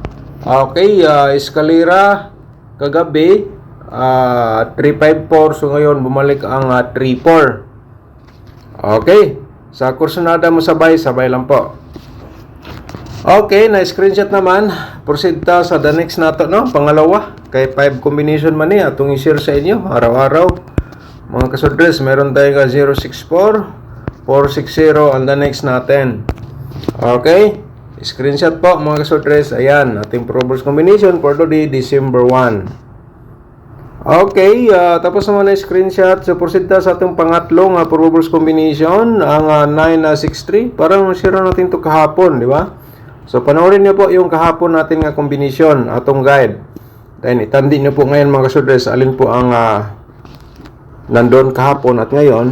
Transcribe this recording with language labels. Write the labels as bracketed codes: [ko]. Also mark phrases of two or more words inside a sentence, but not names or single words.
[tl] Okay, Escalera kagabi 354, so ngayon bumalik ang 34. Okay, sa kursunada mo sabay lang po. Okay, na screenshot naman. [ceb] Proceed ta sa [en] the next [ceb] nato no, pangalawa. Kay 5 combination man ni atong i-share sa inyo araw-araw. [tl] Mga kasodres, meron tayong 064, 460 [en] and the next [tl] natin. Okay, screenshot po mga kasodres. Ayan, ating [en] probables combination for today, [tl] December 1. [ceb] Okay, tapos naman na screenshot. So proceed ta sa atong pangatlong [en] probables combination, [ceb] ang 963. [tl] Parang share natin to kahapon, di ba? So panoorin niyo po yung kahapon natin nga combination atong guide. Then itandi niyo po ngayon mga kasodres alin po ang nandoon kahapon at ngayon.